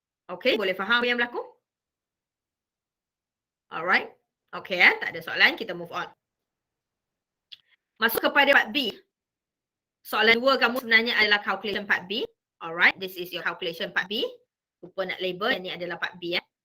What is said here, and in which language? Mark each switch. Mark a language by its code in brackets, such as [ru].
[ms] Okay, boleh faham apa yang berlaku? Alright. Okay, tak ada soalan. Kita move on. Masuk kepada part B. Soalan 2 kamu sebenarnya adalah calculation part B. [en] Alright, this is your calculation part B. [ms] Lupa nak label, ini adalah part B.